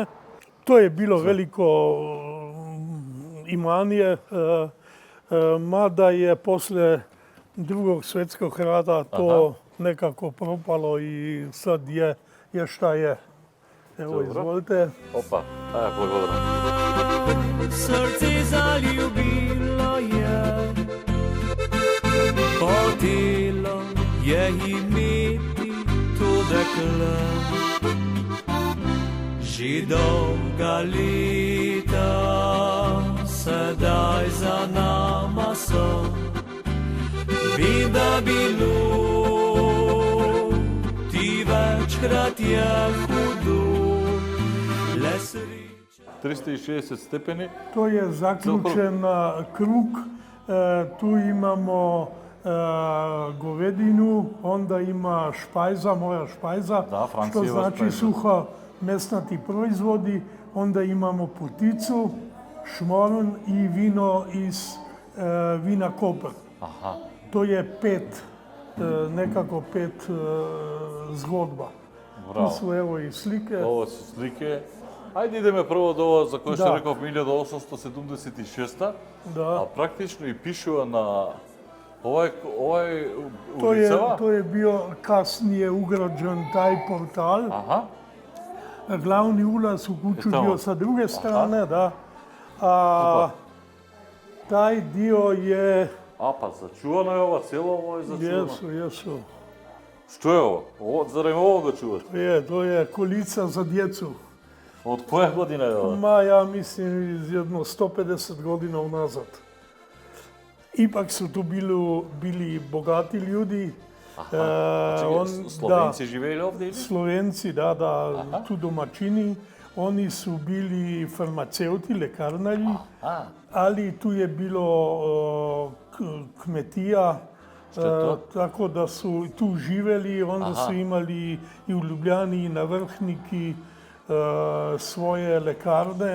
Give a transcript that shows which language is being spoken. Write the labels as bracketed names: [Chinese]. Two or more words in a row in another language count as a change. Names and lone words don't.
[Serbian] Тоа е било велико имање, мада е после Другог светског рата то некако пропало и сад е шта е. Ево, изволите. [Macedonian] Опа, благодарам. [Slovenian] Srce zaljubilo je, hotelo je imeti to dekle. Že dolga leta sedaj za nama so, vem, da bilo ti večkrat je hudo, le sreča. [Macedonian] 360 степени. [Serbian] Тој е заклучен круг. Ту имамо говедину, онда има шпајза, моја шпајза, што значи суха местнати производи, онда имамо путицу, шморн и вино из вина Копр. Тој е некако пет згодба. Ту су ево и слике. Ово се слике. [Macedonian] Ајде идеме прво до ова за кој што реков 1876-та. Да. А практично и пишува на Ова е [Serbian] To [Macedonian] улицава? [Serbian] je bio kasnije ugrađen taj portal. [Macedonian] Аха. [Serbian] Glavni ulaz u kuću tamo. bio sa druge strane, da. A taj dio je, [Macedonian] А, па зачувано е ова, цело ово е зачувано. [Serbian] jesu. [Macedonian] Што е ова? Зарем ово го чувате? [Serbian] To je kolica za djecu. [Macedonian] Од која година е ова? [Serbian] Ma, ja mislim iz jedno 150 godina unazad. Ipak su tu bili bogati ljudi. [Macedonian] Словенци живееле овде или? [Serbian] Slovenci, da, tu domaćini. Oni su bili farmaceuti, lekarnari, ali tu je bilo kmetija, tako da su tu živeli, onda su imali i u Ljubljani i na Vrhniki svoje lekarne.